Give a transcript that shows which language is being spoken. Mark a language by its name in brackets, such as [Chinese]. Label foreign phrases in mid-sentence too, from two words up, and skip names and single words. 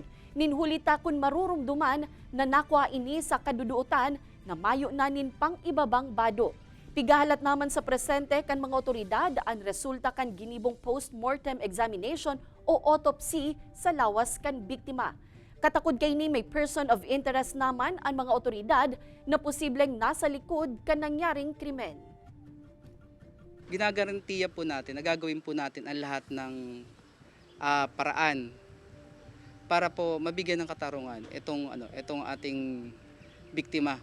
[Bikol] Ninhulita kung marurumduman na nakwa ini sa kaduduotan na mayo nanin pang ibabang bado. Pigahalat naman sa presente kan mga otoridad ang resulta kan ginibong [English] post-mortem examination [Bikol] o autopsy sa lawas kan biktima. Katakod kay ni may [English] person of interest [Bikol] naman ang mga otoridad na posibleng nasa likod kan nangyaring krimen. [Filipino] Ginagarantiya po natin, nagagawin po natin ang lahat ng paraan para po mabigyan ng katarungan itong ating biktima.